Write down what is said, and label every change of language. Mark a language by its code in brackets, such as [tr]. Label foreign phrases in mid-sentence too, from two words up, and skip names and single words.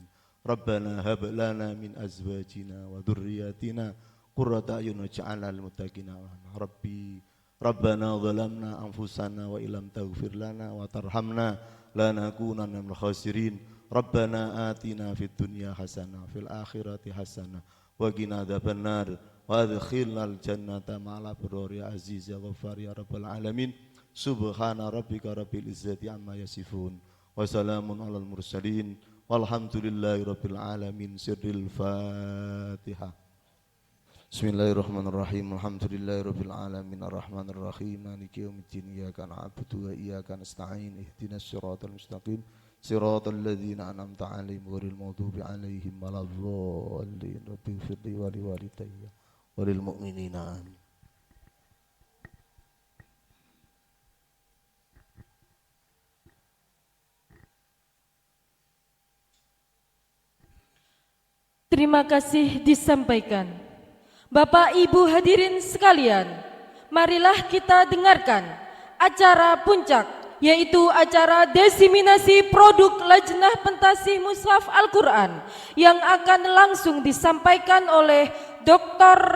[ar] ربنا هب لنا من أزواجنا وذرياتنا قرة أعين واجعلنا للمتقين إماما. ربنا ظلمنا أنفسنا وإن لم تغفر لنا وترحمنا لنكونن من الخاسرين. ربنا آتنا في الدنيا حسنة في الآخرة حسنة وقنا عذاب النار وأدخلنا الجنة مع الأبرار يا عزيز يا غفار يا رب العالمين. سبحان ربك رب العزة عما يصفون وسلام على المرسلين والحمد لله رب العالمين. سر الفاتحة. بسم الله الرحمن الرحيم الحمد لله رب العالمين الرحمن الرحيم مالك يوم الدين إياك نعبد وإياك نستعين اهدنا الصراط المستقيم صراط الذين أنعمت عليهم غير المغضوب عليهم ولا الضالين. رب اغفر لي ولوالدي وللمؤمنين آمين. [id] Terima kasih disampaikan. Bapak Ibu hadirin sekalian, marilah kita dengarkan acara puncak, yaitu acara desiminasi produk Lajnah Pentasih Mushaf Al-Quran yang akan langsung disampaikan oleh Dr.